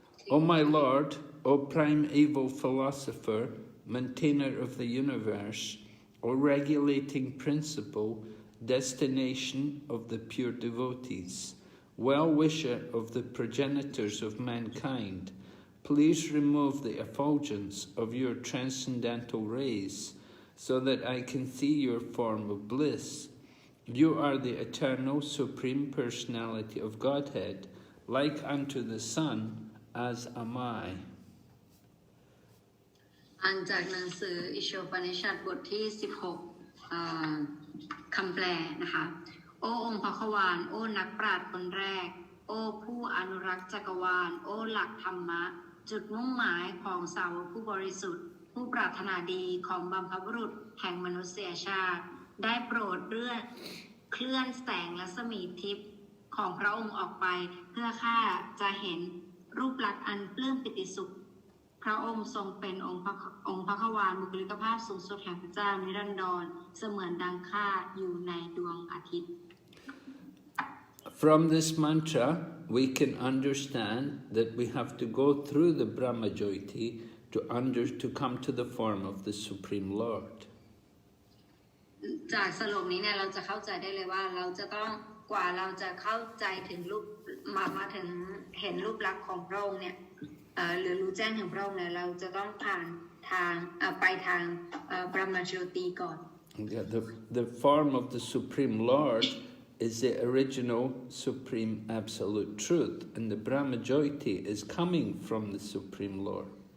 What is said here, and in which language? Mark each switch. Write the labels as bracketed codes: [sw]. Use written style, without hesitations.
[en] O my Lord, O primeval philosopher, maintainer of the universe, O regulating principle, destination of the pure devotees, well-wisher of the progenitors of mankind, please remove the effulgence of your transcendental rays, so that I can see your form of bliss. You are the eternal Supreme Personality of Godhead, like unto the sun, as am I. [th] อ่านจากหนังสืออิโชปนิชัดบทที่ 16 คำแปลนะคะ โอ้องค์พระควานโอ้นักปราชญ์คนแรกโอ้ผู้อนุรักษ์จักรวาลโอ้หลักธรรมะจุดมุ่งหมายของสาวกผู้บริสุทธิ์ผู้ปรารถนาดีของบัมพบุรุษแห่งมนุษยชาติได้โปรด เคลื่อนแสงรัศมีทิพย์ของพระองค์ออกไปเพื่อข้าจะเห็นรูปลักษณ์อันปลื้มปิติสุขพระองค์ทรงเป็นองค์พระควานบุคลิกภาพสูงสุดแห่งพระเจ้านิรันดรเสมือนดังข้าอยู่ในดวงอาทิตย์ [en] From this mantra, we can understand that we have to go through the Brahmajyoti to come to the form of the Supreme Lord. [th] จากสโลกนี้เนี่ยเราจะเข้าใจได้เลยว่าเราจะต้องกว่าเราจะเข้าใจถึงรูปมาถึงเห็นรูปลักษณ์ของพระองค์เนี่ยหรือรู้แจ้งถึงพระองค์เนี่ยเราจะต้องผ่านทางไปทางBrahmajyotiก่อน [en] The form of the Supreme Lord is the original Supreme Absolute Truth, and the Brahmajyoti is coming from the Supreme Lord.